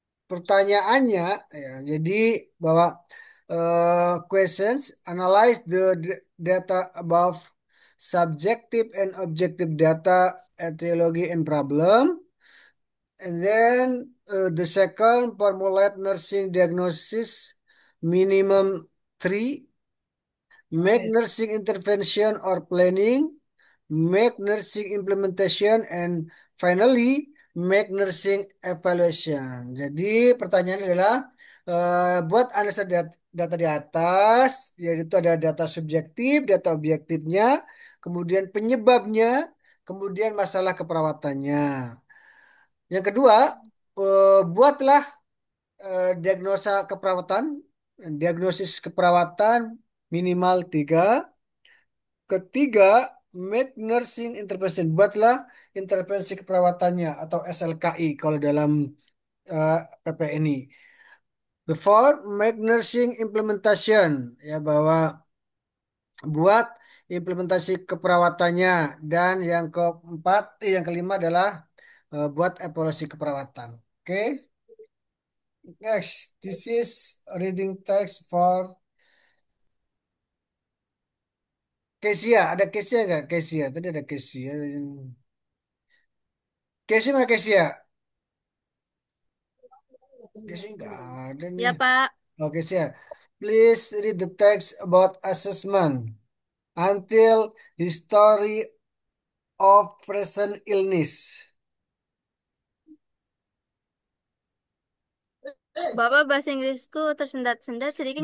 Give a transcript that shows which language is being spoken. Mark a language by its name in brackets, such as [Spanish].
[Indonesian] Pertanyaannya ya, jadi bahwa [English] questions analyze the data above subjective and objective data etiology and problem, and then the second formulate nursing diagnosis minimum three, make nursing intervention or planning, make nursing implementation, and finally make nursing evaluation. [Indonesian] Jadi pertanyaan adalah buat analisa data di atas, yaitu ada data subjektif, data objektifnya, kemudian penyebabnya, kemudian masalah keperawatannya. Yang kedua, buatlah diagnosa keperawatan, diagnosis keperawatan minimal tiga. Ketiga, [English] make nursing intervention. [Indonesian] Buatlah intervensi keperawatannya atau SLKI kalau dalam eh, PPNI. [English] The fourth, make nursing implementation. [Indonesian] Ya, bahwa buat implementasi keperawatannya. Dan yang keempat, yang kelima adalah buat evaluasi keperawatan. [English] Oke, next. This is reading text for Kesia. [Indonesian] Ada Kesia nggak? Kesia. Tadi ada Kesia. Kesia mana Kesia? Kesia nggak ada nih. Ya, Pak. Oke, Kesia. [English] Please read the text about assessment until history of present illness. [Indonesian] Bapak bahasa Inggrisku tersendat-sendat sedikit